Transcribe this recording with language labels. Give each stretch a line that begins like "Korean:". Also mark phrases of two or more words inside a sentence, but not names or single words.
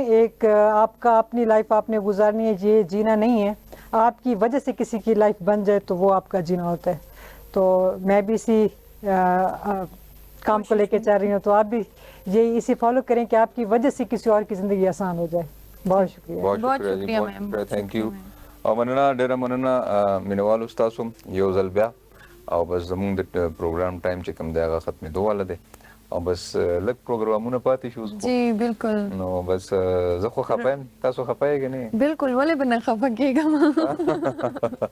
Urdu: ایک آپ کا اپنی لائف آپ نے گزارنی ہے، یہ جینا نہیں ہے. آپ کی وجہ سے کسی کی لائف بن جائے تو وہ آپ کا جینا ہوتا ہے. تو میں بھی اسی کام کو لے کے چاہ رہی ہوں تو آپ بھی یہ اسی فالو کریں کہ آپ کی وجہ سے کسی اور کی زندگی آسان ہو جائے. بہت شکریہ. بہت شکریہ میم،
English: thank you.
Pashto: او مننه ډیره مننه مینوال استاد سم یو ځل بیا او بس زموږ د پروګرام ټایم چې کوم دی هغه ختمېدو والا دی او بس لږ پروګرامونه پاتې شو. جی بالکل. نو بس زه خو خفه یم، تاسو خفه یې که نه؟ بالکل، ولې به نه خفه کېږم.